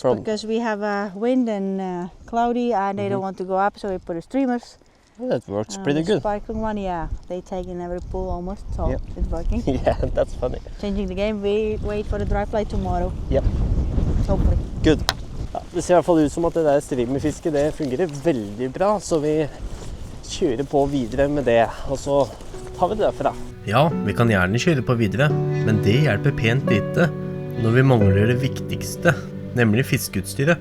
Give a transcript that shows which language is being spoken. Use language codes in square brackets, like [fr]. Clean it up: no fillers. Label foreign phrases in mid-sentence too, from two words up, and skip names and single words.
[en] From- because we have wind and cloudy and they don't want to go up, so we put the streamers. That works pretty The good. sparkling one, yeah. They take in every pool almost, so Yep. it's working. Yeah, that's funny. Changing the game, we wait for the dry fly tomorrow. Yep. Hopefully. Good. [no] Ja, det ser i hvert fall ut som at det der streamerfisket det fungerer veldig bra, så vi kjører på videre med det, og så tar vi det derfra. Ja, vi kan gjerne kjøre på videre, men det hjelper pent lite når vi mangler det viktigste, nemlig fiskeutstyret.